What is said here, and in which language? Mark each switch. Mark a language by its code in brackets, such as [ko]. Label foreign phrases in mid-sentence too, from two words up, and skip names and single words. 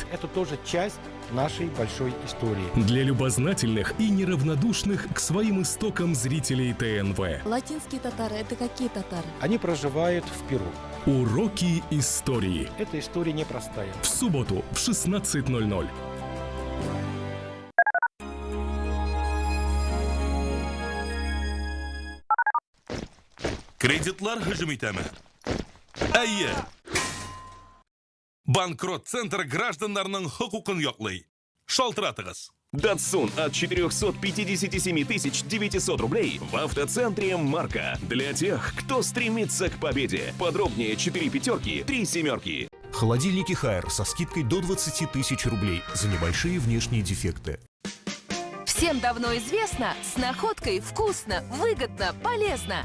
[ru] Это тоже часть нашей большой истории. для любознательных и неравнодушных к своим истокам зрителей ТНВ. Латинские татары — это какие татары? Они проживают в Перу. Уроки истории. Эта история непростая. В субботу в 16:00. [tt] Кредитлар hücum итәме? Әйе. Банкрот-центр гражданнарның хокукын яклый. Шалтыратыгыз. [ru] Датсун от 457 900 рублей в автоцентре «Марка». Для тех, кто стремится к победе. Подробнее 4 пятерки, 3 семерки. Холодильники Хайер со скидкой до 20 тысяч рублей за небольшие внешние дефекты. Всем давно известно, с находкой вкусно, выгодно, полезно.